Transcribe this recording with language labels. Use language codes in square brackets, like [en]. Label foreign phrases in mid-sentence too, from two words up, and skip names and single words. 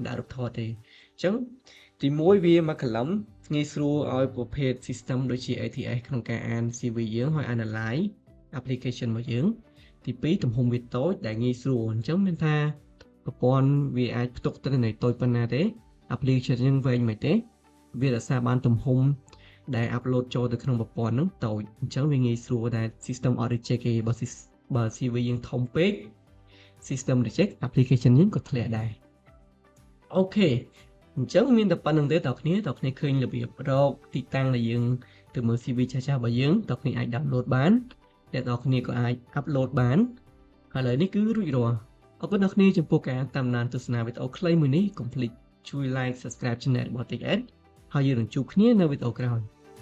[km] ដាក់រូបថតទេអញ្ចឹងទី1វាមក column ងាយស្រួលឲ្យប្រភេទ system ដូចជា ATS ក្នុងការអាន CV យើងហើយ [en] analyze application [km] របស់យើងទី2ទំហំវាតូចដែលងាយ ស្រួលអញ្ចឹងមានថាប្រព័ន្ធវាអាចផ្ទុកទិន្នន័យតូចប៉ុណ្ណាទេ application យើងវែងមិនទេវារក្សាបានទំហំដែល upload ចូលទៅក្នុងប្រព័ ន្ធហ្នឹងតូចអញ្ចឹងវាងាយស្រួលដែល system អត់ reject ទេបើ CV យើងធំពេក [en] system reject application [km] យើងក៏ធ្លាក់ដែរអូខេអញ្ចឹងមានតែប៉ុណ្្នឹងទេតើគ្នាឃើញរបៀបរកទីតាំងដែលយើងទៅមើល CV ចាស់ៗរបស់យើងតើគ្នាអាច download បានអ្នកនរគ្នាក៏អាច upload បានហើយឥឡូវនេះគឺរួចរាល់អរគុណអ្នកគ្នាចំពោះការតាមដានទស្សនាវីដេអូខ្លីមួយនេះកុំភ្លេចជួយ [en] like subscribe channel [km] របស់ TechEd ហើយយើងនឹងជួបគ្នានៅវីដេអូក្រោយ